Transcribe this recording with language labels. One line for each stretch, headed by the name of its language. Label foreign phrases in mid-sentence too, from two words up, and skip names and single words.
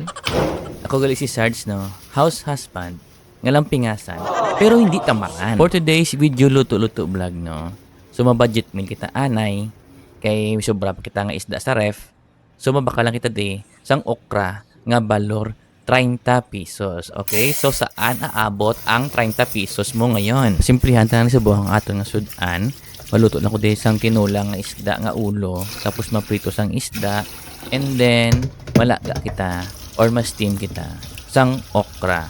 Hiligaynon: Ako gali si Sarge no,
English: house husband,
Hiligaynon: ngalang pingasan, pero hindi tamaran.
English: For today's video
Hiligaynon: luto-luto vlog no, so mabudget meal kita anay, kay sobra pa kita nga isda sa ref, so mabaka lang kita di, sang okra, nga balor 30 pesos. Okay?
Filipino: So saan aabot ang 30 pesos mo ngayon?
Hiligaynon: Simplihan ta na sa buhang ato nga sudan, maluto na ko di sang tinulang nga isda nga ulo, tapos maprito sang isda,
English: and then
Hiligaynon: malaga kita or ma-steam kita sang okra.